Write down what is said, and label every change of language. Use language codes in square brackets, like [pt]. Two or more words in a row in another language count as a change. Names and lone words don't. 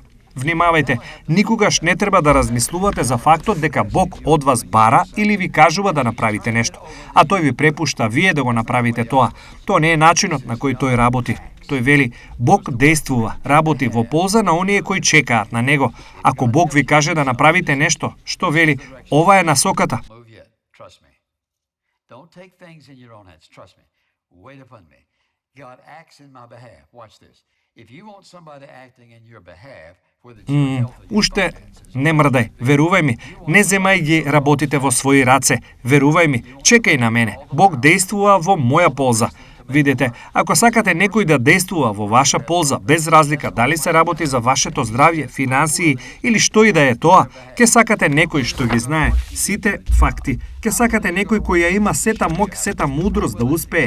[mk] Внимавајте, никогаш не треба да размислувате за фактот дека Бог од вас бара или ви кажува да направите нешто, а тој ви препушта вие да го направите тоа. Тоа не е начинот на кој тој работи. Тој вели, Бог действува, работи во полза на оние кои чекаат на него. Ако Бог ви каже да направите нешто, што вели, ова е насоката. [en] Move yet. Trust me. Don't take things in your own hands. Trust me. Wait upon me. God acts in my behalf. Watch this. If you want somebody acting in your behalf, whether it's your health or your [mk] Уште не мрдај, верувај ми, не земај ги работите во своји раце, верувај ми, чекај на мене, Бог действува во моја полза. Видете, ако сакате некој да действува во ваша полза, без разлика дали се работи за вашето здравје, финансии или што и да е тоа, ке сакате некој што ги знае сите факти, ке сакате некој кој ја има сета моќ, сета мудрост да успее.